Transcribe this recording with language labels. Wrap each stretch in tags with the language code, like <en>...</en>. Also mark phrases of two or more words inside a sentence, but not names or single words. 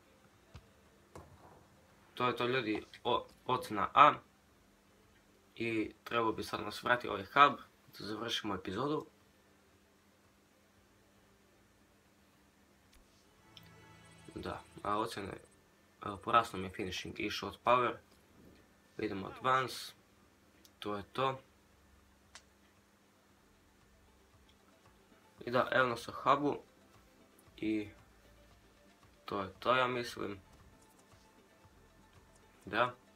<sr>To je to ljudi, ocena A. I trebalo bi sad nas vratiti ovaj hub da završimo epizodu. Da, a ocjene, porasno mi je finishing i</sr> <en>shot power.</en> <sr>Idemo advance, to je to. I da, evo nas u hubu. I to je to, ja mislim. Da.</sr>